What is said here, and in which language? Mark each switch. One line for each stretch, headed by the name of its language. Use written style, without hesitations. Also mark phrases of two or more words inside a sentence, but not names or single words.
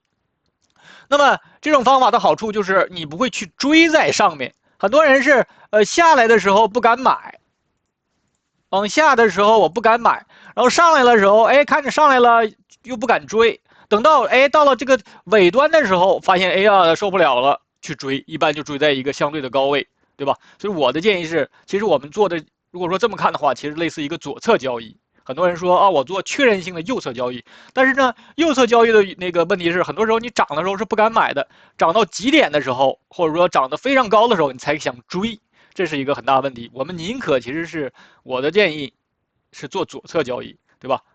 Chinese: 那麼這種方法的好處就是你不會去追在上面，很多人是下來的時候不敢買，往下的時候我不敢買，然後上來的时候，哎，看着上來了又不敢追，等到到了這個尾端的時候，發現哎呀受不了了，去追，一般就追在一個相對的高位，對吧？所以我的建議是，其實我們做的，如果說這麼看的話，其實類似一個左側交易。很多人說啊，我做確認性的右側交易，但是呢，右側交易的那個問題是，很多時候你漲的時候是不敢買的，漲到極點的時候，或者說漲得非常高的時候，你才想追，這是一個很大的問題。我們寧可其實是我的建議是做左側交易，對吧？